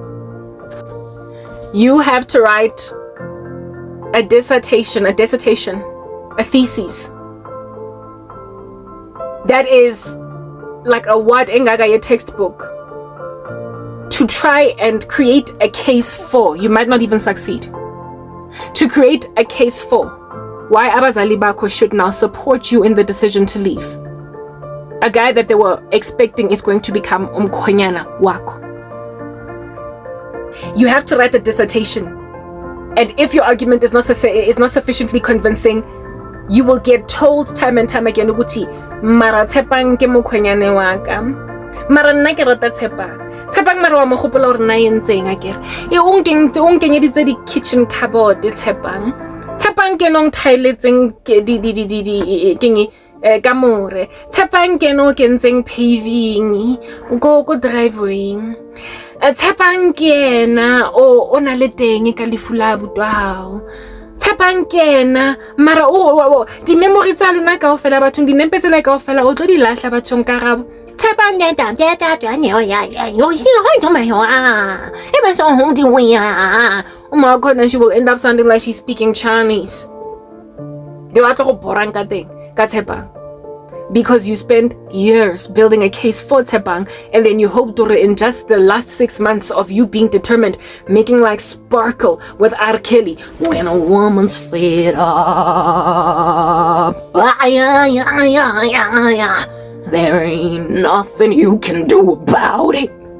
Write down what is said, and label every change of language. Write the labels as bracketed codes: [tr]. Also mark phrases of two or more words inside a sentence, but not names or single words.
[en] You have to write a dissertation, a thesis that is like a word engagaye textbook to try and create a case for, you might not even succeed, to create a case for why [zu] abazali bakho [en] should now support you in the decision to leave. A guy that they were expecting is going to become [zu] umkhonyana wako. [en] You have to write a dissertation. And if your argument is not sufficiently convincing, you will get told time and time again, Uguti, [st] mara tshepang ke mokhonyane wa ka. Mara nna ke rata tshepang. Tshepang mara wa mo gopola hore na yentseng akere. E o nkenyeditse di [en] kitchen cupboard [st] tshepang. Tshepang ke nong tiletseng ke di kamore. Tshepang ke no kentseng paving, go driveway. Tshepang ke ena o na le teng ka lefu la butwa hao. Tshepang ke ena mara di memory tsa lona kaofela bathong di nempe tsela kaofela o tlo di lahla bathong Karabo. Tshepang ya ta neo ya yo hi ho tsoma yo e ba so ho di wi ya. [en] She will end up sounding like she's speaking Chinese. [st] Di batla go borang ka teng ka tshepang. [en] Because you spent years building a case for tshepang, and then you hoped to in just the last 6 months of you being determined, making like sparkle with R. Kelly. When a woman's fed up, there ain't nothing you can do about it.